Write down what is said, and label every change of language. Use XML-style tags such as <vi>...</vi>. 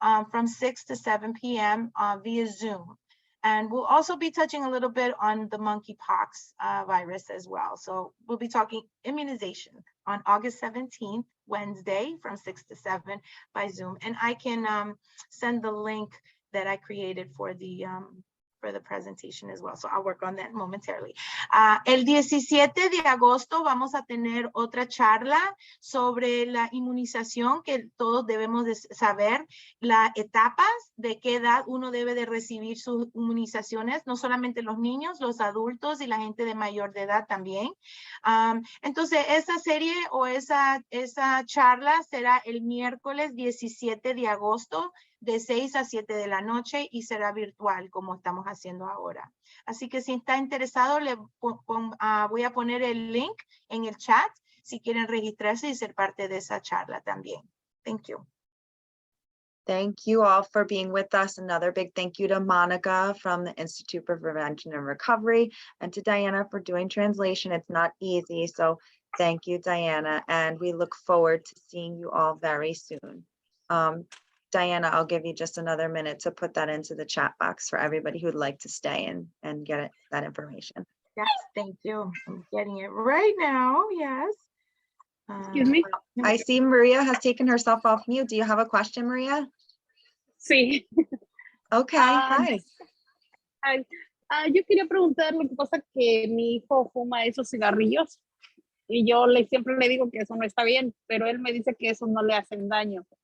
<en>From 6 to 7 p.m. Via Zoom. And we'll also be touching a little bit on the monkeypox virus as well. So we'll be talking immunization on August 17th, Wednesday, from 6 to 7 by Zoom. And I can send the link that I created for the presentation as well. So I'll work on that momentarily.</en> <es>El 17 de agosto vamos a tener otra charla sobre la inmunización que todos debemos de saber, las etapas de qué edad uno debe de recibir sus inmunizaciones, no solamente los niños, los adultos y la gente de mayor de edad también. Entonces esa serie o esa charla será el miércoles 17 de agosto de 6 a 7 de la noche y será virtual como estamos haciendo ahora. Así que si está interesado, voy a poner el link en el chat si quieren registrarse y ser parte de esa charla también.</es> <en>Thank you. Thank you all for being with us. Another big thank you to Monica from the Institute for Prevention and Recovery, and to Diana for doing translation. It's not easy. So Thank you, Diana, and we look forward to seeing you all very soon. Diana, I'll give you just another minute to put that into the chat box for everybody who'd like to stay and get that information. Yes, thank you. I'm getting it right now. Yes. Excuse me. I see Maria has taken herself off mute. Do you have a question, Maria?</en> <es>Sí.</es> <en>Okay, hi.</en> <es>Yo quería preguntar, lo que pasa que mi hijo fuma esos cigarrillos y yo siempre le digo que eso no está bien, pero él me dice que eso no le hacen daño.</es>